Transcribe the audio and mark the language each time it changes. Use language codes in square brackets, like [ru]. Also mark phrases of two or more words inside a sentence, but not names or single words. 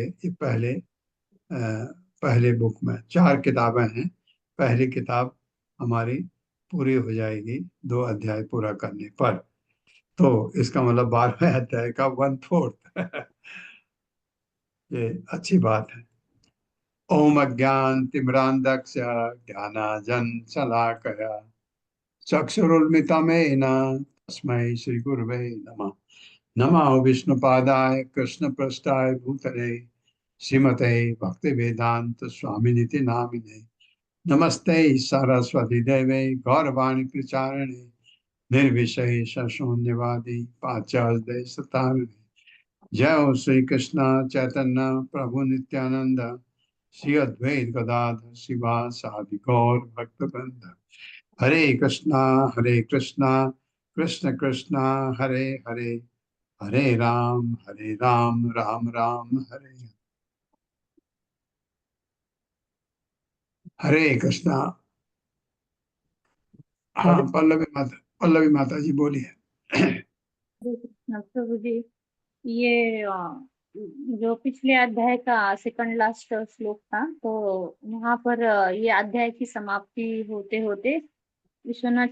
[hi] ये पहले बुक में 4 किताबें हैं। पहली किताब हमारी पूरी हो जाएगी 2 अध्याय पूरा करने पर, तो इसका मतलब 12वें अध्याय का 1/4 ये अच्छी बात है। [sa] ओम अज्ञान तिमिरांधस्य ज्ञानांजन शलाकया चक्षुरुन्मिलितं तस्मै श्री गुरवे नमः। नमः विष्णुपादाय कृष्णपृष्ठाय भूतले श्रीमते भक्तिवेदांत स्वामिनिति नामिने। नमस्ते सरस्वती देवे गौरवाणी प्रचारिणे निर्विशेष शून्यवादी पाश्चात्य सतारिणे। जय हो श्री कृष्ण चैतन्य प्रभु नित्यानंद श्री अद्वैत गदाधर शिवासादि गौर भक्तवृंद। हरे कृष्णा कृष्ण कृष्ण हरे हरे, हरे राम राम राम हरे हरे कृष्णा। [hi] हाँ, पल्लवी माता जी बोलिए। प्रभु जी, ये जो पिछले अध्याय का [en] second last [hi] श्लोक था, तो वहां पर ये अध्याय की समाप्ति होते होते विश्वनाथ